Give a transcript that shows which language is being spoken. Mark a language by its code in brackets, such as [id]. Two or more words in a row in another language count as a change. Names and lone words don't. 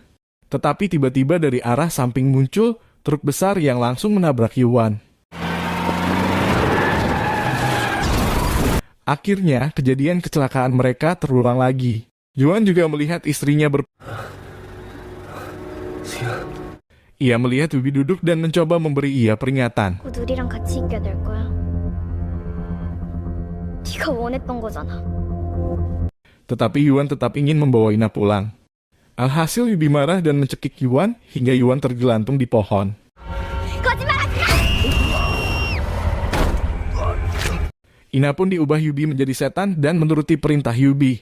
[id] Tetapi tiba-tiba dari arah samping muncul truk besar yang langsung menabrak Yuan. Akhirnya, kejadian kecelakaan mereka terulang lagi. Yuan juga melihat istrinya Ia melihat Yubi duduk dan mencoba memberi ia peringatan. [ko] 곧 우리랑 같이 있게 될 거야. 네가 원했던 거잖아. [id] Tetapi Yuan tetap ingin membawa Ina pulang. Alhasil Yubi marah dan mencekik Yuan hingga Yuan tergelantung di pohon. Ina pun diubah Yubi menjadi setan dan menuruti perintah Yubi.